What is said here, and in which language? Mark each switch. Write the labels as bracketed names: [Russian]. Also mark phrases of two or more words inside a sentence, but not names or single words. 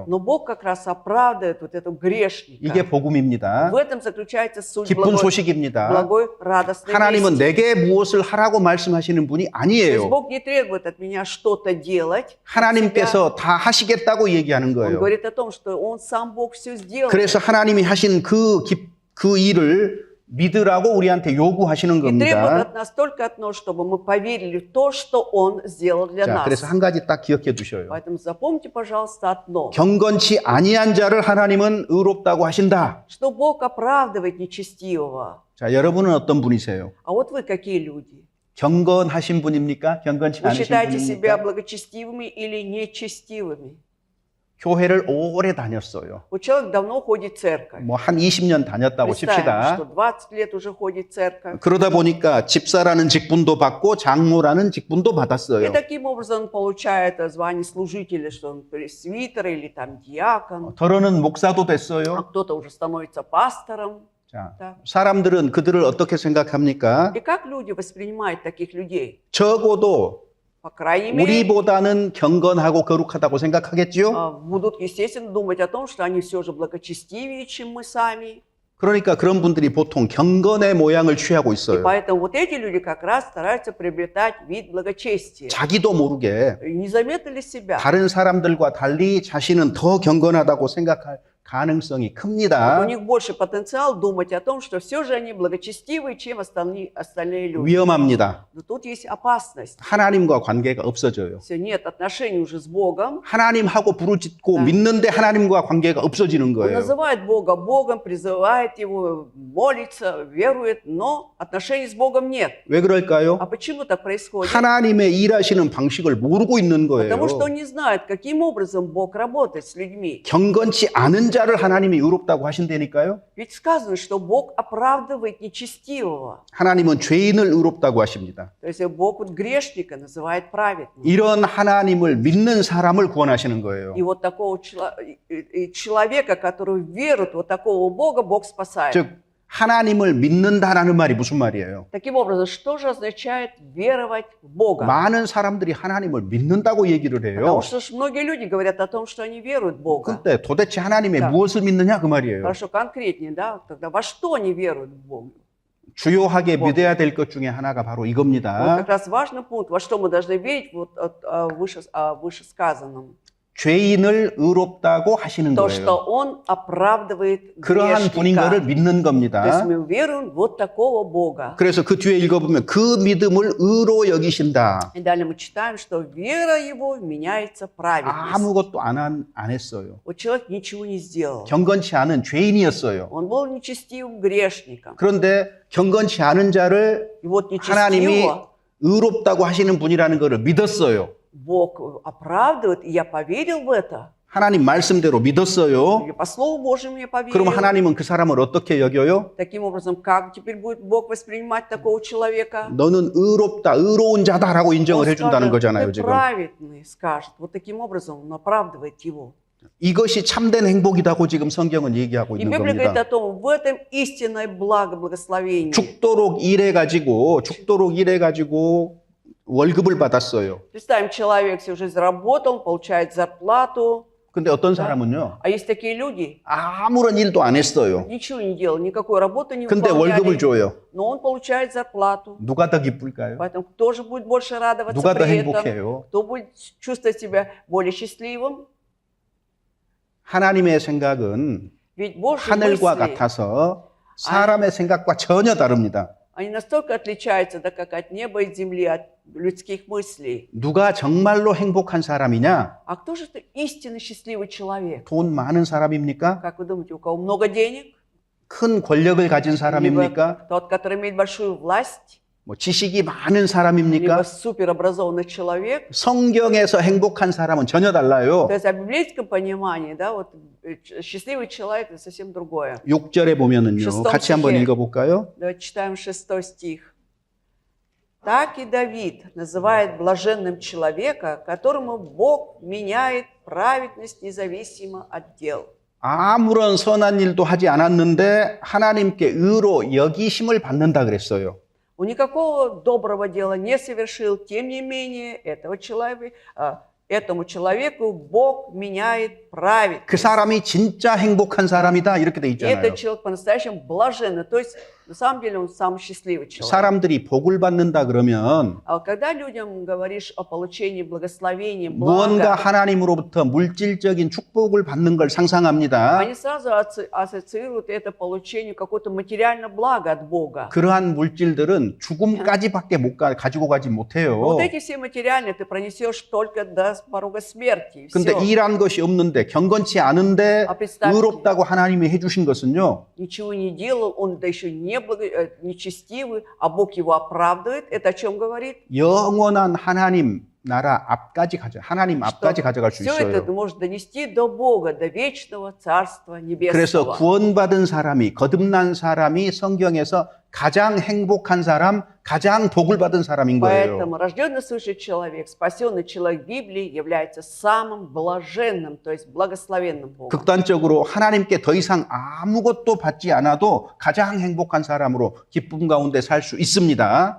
[Russian] Но Бог как раз оправдывает вот этого грешника. [Korean] 이게 복음입니다. [Russian] В этом заключается суть [Korean] 기쁜 소식입니다. [Russian] благой радостной [Korean] 하나님은 [Russian] вести. [Korean] 내게 무엇을 하라고 말씀하시는 분이 [Russian] То есть [Korean] 아니에요. [Russian] Бог не требует от меня что-то делать. [Korean] 하나님께서 다 하시겠다고 얘기하는 [Russian] Он [Korean] 거예요. [Russian] говорит о том, что Он сам Бог все сделал. [Korean] 그래서 하나님이 하신 그 일을 믿으라고 우리한테 요구하시는 [Russian] И требует [Korean] 겁니다. [Russian] от нас только одно, чтобы мы поверили в то, что Он сделал для [Korean] 자, [Russian] нас. [Korean] 그래서 한 가지 딱 기억해 두셔요. [Russian] Поэтому запомните, пожалуйста, одно. [Korean] 경건치 아니한 자를 하나님은 의롭다고 하신다. [Russian] Что Бог оправдывает нечестивого. [Korean] 자, 여러분은 어떤 분이세요? [Russian] А вот вы какие люди? [Korean] 경건하신 분입니까? 경건치 [Russian] Вы [Korean] 않으신 [Russian] считаете себя [Korean] 분입니까? [Russian] благочестивыми или нечестивыми? [Korean] 교회를 오래 다녔어요. [Russian] Вот человек давно ходит в церковь. [Korean] 뭐 한 20년 다녔다고 [Russian] Представим, [Korean] 칩시다. [Russian] что 20 лет уже ходит в церковь. [Korean] 그러다 보니까 집사라는 직분도 받고 장로라는 직분도 [Russian] И [Korean] 받았어요. [Russian] таким образом он получает звание служителя, что он пресвитер или там диакон, [Korean] 더러는 목사도 [Russian] а [Korean] 됐어요. [Russian] кто-то уже становится пастором. [Korean] 자, [Russian] Да. [Korean] 사람들은 그들을 어떻게 생각합니까? [Russian] И как люди воспринимают таких людей? [Korean] 적어도 [Russian] По крайней мере, [Korean] 우리보다는 경건하고 거룩하다고 생각하겠지요? [Russian] будут, естественно, думать о том, что они все же благочестивее, чем мы сами. [Korean] 그러니까 그런 분들이 보통 경건의 모양을 취하고 [Russian] И [Korean] 있어요. [Russian] поэтому вот эти люди как раз стараются приобретать вид благочестия. [Korean] 자기도 모르게 [Russian] И не заметили себя. [Korean] 다른 사람들과 달리 자신은 더 경건하다고 생각할 가능성이 [Russian] У [Korean] 큽니다. [Russian] них больше потенциал думать о том, что все же они благочестивые, чем остальные люди. [Korean] 위험합니다. [Russian] Но тут есть опасность. [Korean] 하나님과 관계가 없어져요. [Russian] Все, нет отношений уже с Богом. [Korean] 하나님하고 부르짖고 네. 믿는데 하나님과 관계가 없어지는 [Russian] Он [Korean] 거예요. [Russian] называет Бога Богом, призывает Его, молится, верует, но отношений с Богом нет. [Korean] 왜 그럴까요? [Russian] А почему так происходит? [Korean] 하나님의 일하시는 방식을 모르고 있는 거예요. [Russian] Потому что он не знает, каким образом Бог работает с людьми. [Korean] 경건치 않은 자를 하나님이 의롭다고 하신다니까요. [Russian] Ведь сказано, что Бог оправдывает нечестивого. [Korean] 하나님은 죄인을 의롭다고 하십니다. [Russian] То есть Бог вот грешника называет праведным. [Korean] 이런 하나님을 믿는 사람을 구원하시는 거예요. [Russian] И вот такого человека, который верует, вот такого Бога, Бог спасает. [Korean] 즉 하나님을 믿는다라는 말이 무슨 말이에요? [Russian] Таким образом, что же означает веровать в Бога? [Korean] 많은 사람들이 하나님을 믿는다고 얘기를 해요. [Russian] Потому что ж многие люди говорят о том, что они веруют в Бога. [Korean] 근데 도대체 하나님의 [Russian] Да. [Korean] 무엇을 믿느냐 그 말이에요. [Russian] Хорошо, конкретнее, да? Тогда во что они веруют в Бога? [Korean] 주요하게 뭐. 믿어야 될 것 중에 하나가 바로 [Russian] Вот [Korean] 이겁니다. [Russian] как раз важный пункт, во что мы должны верить вот о вышесказанном. [Korean] 죄인을 의롭다고 하시는 [Russian] То, [Korean] 거예요. [Russian] что Он оправдывает [Korean] 그러한 분인 거를 [Russian] грешника. [Korean] 믿는 [Russian] То есть [Korean] 겁니다. [Russian] мы веруем вот такого Бога. [Korean] 그래서 그 뒤에 읽어보면 그 믿음을 의로 여기신다. [Russian] И далее мы читаем, что вера его меняется в праведность. [Korean] 아무것도 안 했어요. [Russian] Вот человек ничего не сделал. [Korean] 경건치 않은 죄인이었어요. [Russian] Он был нечестивым грешником. [Korean] 그런데 경건치 않은 자를 [Russian] И вот [Korean] 하나님이 [Russian] нечестивого [Korean] 의롭다고 하시는 분이라는 것을 믿었어요. [Russian] Бог оправдывает, и я поверил в это. [Korean] 하나님 말씀대로 믿었어요. [Russian] И по Слову Божьему я поверил. [Korean] 그럼 하나님은 그 사람을 어떻게 여겨요? [Russian] Таким образом, как теперь будет Бог воспринимать такого человека? [Korean] 너는 의롭다, 의로운 자다라고 [Russian] Он [Korean] 인정을 해준다는 [Russian] скажет, [Korean] 거잖아요, [Russian] ты [Korean] 지금. [Russian] праведный, скажет. Вот таким образом он оправдывает его. [Korean] 이것이 참된 행복이라고 지금 성경은 얘기하고 [Russian] И [Korean] 있는 [Russian] Библия говорит [Korean] 겁니다. [Russian] о том, в этом истинное благо, благословение. [Korean] 죽도록 일해가지고 월급을 받았어요. [Russian] Представим, человек всю жизнь работал, он получает зарплату. [Korean] 근데 어떤 사람은요, [Russian] А есть такие люди, [Korean] 아무런 일도 안 했어요. [Russian] ничего не делал, никакой работы не [Korean] 근데 월급을 [Russian] выполняли, [Korean] 줘요. [Russian] но он получает зарплату. [Korean] 누가 더 기쁠까요? [Russian] Поэтому кто же будет больше радоваться [Korean] 누가 더 [Russian] при этом? [Korean] 행복해요? [Russian] Кто будет чувствовать себя более счастливым? [Korean] 하나님의 생각은 [Russian] Ведь Божьи [Korean] 하늘과 [Russian] мысли, [Korean] 같아서 사람의 생각과 전혀 다릅니다. [Russian] они настолько отличаются, да, как от неба и земли, от людских мыслей. [Korean] 누가 정말로 행복한 사람이냐? [Russian] А кто же это истинно счастливый человек? [Korean] 돈 많은 사람입니까? [Russian] Как вы думаете, у кого много денег? [Korean] 큰 권력을 가진 사람입니까? [Russian] Либо тот, который имеет большую власть? [Korean] 뭐 지식이 많은 [Russian] Либо [Korean] 사람입니까? [Russian] суперобразованный человек? [Korean] 성경에서 행복한 사람은 전혀 달라요. [Russian] То есть в библейском понимании, да, вот счастливый человек – это совсем другое. [Korean] 6절에 보면은요. [Russian] шестом [Korean] 같이 한번 [Russian] стихе. [Korean] 읽어볼까요? [Russian] Давайте читаем 6 стих. «Так и Давид называет блаженным человека, которому Бог меняет праведность независимо от дел». [Korean] 아무런 선한 일도 하지 않았는데 하나님께 의로 여기심을 받는다 그랬어요. [Russian] Он никакого доброго дела не совершил, тем не менее, этого человека этому человеку Бог меняет праведность. [Korean] 그 사람이 진짜 행복한 사람이다 이렇게 돼 [Russian] И [Korean] 있잖아요. [Russian] этот человек по-настоящему блаженный. То есть, на самом деле, он самый счастливый человек. [Korean] 사람들이 복을 받는다 그러면 [Russian] А когда людям говоришь о получении благословения, [Korean] 무언가 [Russian] блага, [Korean] 하나님으로부터 물질적인 축복을 받는 걸 상상합니다. [Russian] они сразу ассоциируют это получение какого-то материального блага от Бога. [Korean] 그러한 물질들은 죽음까지밖에 가지고 가지 못해요. [Russian] Вот эти все материальные ты пронесешь только до порога смерти. и [Korean] 근데 [Russian] всё. [Korean] 일한 것이 없는데 경건치 않은데 [Russian] 아, представьте. [Korean] 의롭다고 하나님이 해주신 것은요. [Russian] Ничего не делал, он да еще нечестивый, а Бог его оправдывает. Это о чем говорит? [Korean] 영원한 하나님 나라 앞까지 하나님 앞까지 가져갈 수 [Russian] Все это [Korean] 있어요. [Russian] может донести до Бога, до вечного Царства [Korean] 그래서 [Russian] Небесного. [Korean] 구원받은 사람이 거듭난 사람이 성경에서 가장 행복한 사람, 가장 복을 받은 사람인 거예요. [Russian] Поэтому рожденный свыше человек, спасенный человек Библии является самым блаженным, то есть благословенным Богом. [Korean] 극단적으로 하나님께 더 이상 아무것도 받지 않아도 가장 행복한 사람으로 기쁨 가운데 살 수 있습니다.